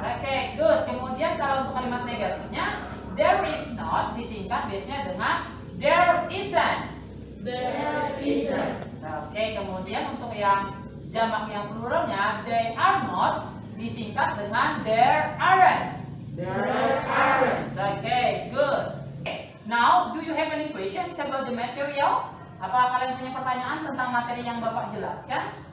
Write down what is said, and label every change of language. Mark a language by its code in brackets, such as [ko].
[id] Oke, good. Kemudian kalau untuk kalimat negatifnya, there is not disingkat biasanya dengan there isn't. [en] There isn't. [id] Oke, kemudian untuk yang jamak yang pluralnya, they are not disingkat dengan there aren't. [en] There aren't. Oke, good. Okay. Now, do you have any questions about the material? [id] Apa kalian punya pertanyaan tentang materi yang Bapak jelaskan?